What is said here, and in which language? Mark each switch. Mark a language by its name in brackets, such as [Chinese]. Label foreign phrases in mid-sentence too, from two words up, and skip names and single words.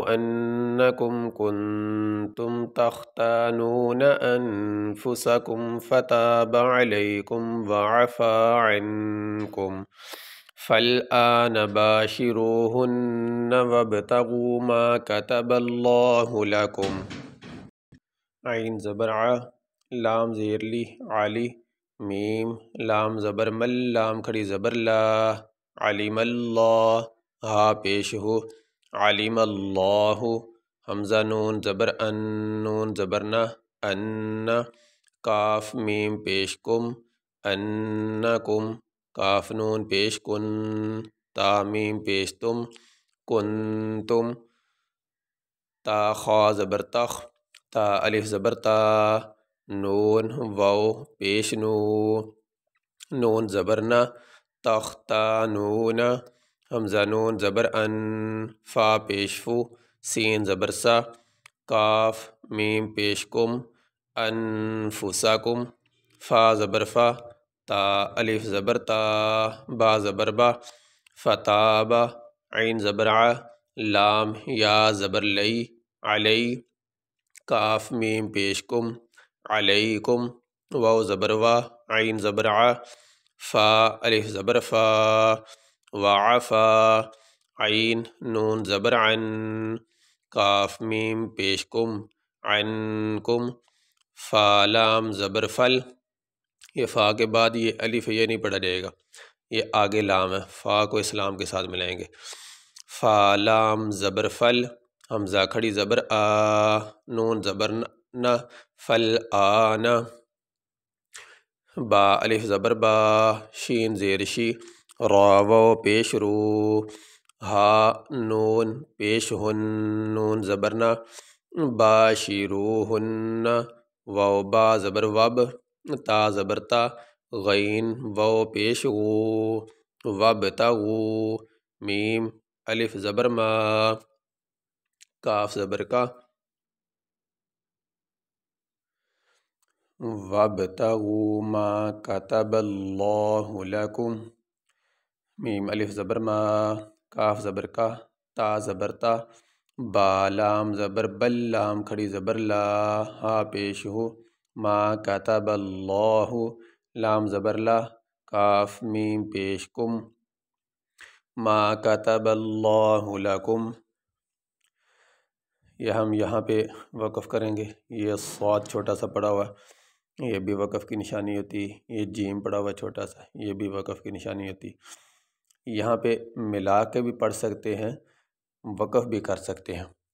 [Arabic] أنكم كنتم تختانون أنفسكم فتاب عليكم وعفى عنكم فالآن باشروهن وابتغوا ما كتب الله لكم [Urdu] عین زبر ع، لام زیر لی علی، میم لام زبر مل، لام کھڑی زبر لا، علم اللہ، ہا پیش ہو، علم اللہ، حمزہ نون زبر ان، نون زبر نہ، ان، کاف میم پیش کم، انکم، کاف نون پیش کن، تا میم پیش تم، کنتم، تا خا زبر تخ، تا الف زبر تا، نون واو پیش نو، نون زبر نہ، تختانون، حمزہ نون زبر ان، فا پیش فو، سین زبر سا، کاف میم پیش کم، انفسکم، فا زبر فا، تا الف زبر تا، با زبر با، فتابا، عین زبر ع، لام یا زبر لئی، علی، کاف میم پیش کم، علیکم، واو زبر وا، عین زبر ع، فا الف زبر فا، وعفا، عین نون زبر عن، کاف میم پیش کم، عنکم، فا لام زبر فل، یہ فا کے بعد یہ الف یہ نہیں پڑھا جائے گا، یہ آگے لام ہے، فا کو اسلام کے ساتھ ملائیں گے، فا لام زبر فل، حمزہ کھڑی زبر آ، نون زبر نہ، فل آن، با الف زبر با، شین زیر شی، را واو پیش رو، ہا نون پیش ہن، نون زبر نہ، باشروہن، واو با زبر وب، تا زبر تا، غین واو پیش غو، وابتغو، میم الف زبر ما، کاف زبر کا، [Arabic] وابتغوا ما كتب الله لكم، [Urdu] میم الف زبر ما، کاف زبر کا، تا زبر تا، با لام زبر بل، لام کھڑی زبر لا، ہا پیش ہو، [Arabic] ما كتب اللہ، [Urdu] لام زبر لا، کاف میم پیش کم، [Arabic] ما كتب اللہ لکم، [Urdu] یہ ہم یہاں پہ وقف کریں گے، یہ صاد چھوٹا سا پڑا ہوا یہ بھی وقف کی نشانی ہوتی، یہ جیم پڑا ہوا چھوٹا سا یہ بھی وقف کی نشانی ہوتی، یہاں پہ ملا کے بھی پڑھ سکتے ہیں، وقف بھی کر سکتے ہیں،